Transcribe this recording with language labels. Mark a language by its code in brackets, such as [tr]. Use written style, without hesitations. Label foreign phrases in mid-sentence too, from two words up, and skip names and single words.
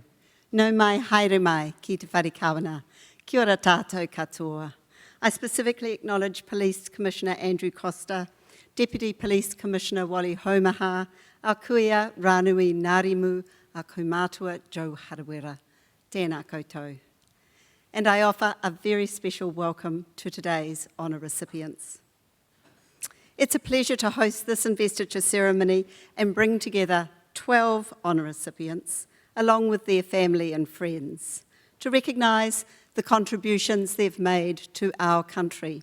[mi] Nau mai, haere mai, ki te whare kawana. Kia ora tātou katoa. [en] I specifically acknowledge Police Commissioner Andrew Costa, Deputy Police Commissioner Wally Homaha, our kuia Rānui Ngārimu, our kaumātua Joe Harawera. [mi] Tēnā koutou. [en] And I offer a very special welcome to today's honour recipients. It's a pleasure to host this investiture ceremony and bring together 12 honour recipients, along with their family and friends, to recognise the contributions they've made to our country.